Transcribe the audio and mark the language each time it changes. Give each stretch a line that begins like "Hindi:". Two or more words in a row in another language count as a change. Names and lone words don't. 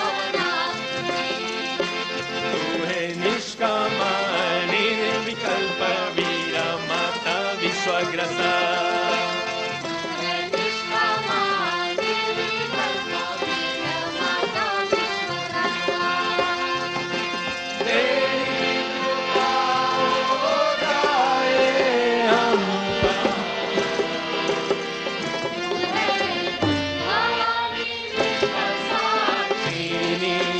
Sanskrit: निष्काम निर्विकल्प अग्रसर निष्कामा निर्विकल्प वीर माता विश्वग्रासा
Hindi: तेरी कृपा हो जाए हम
Sanskrit: भवानी विश्वसाक्षिणी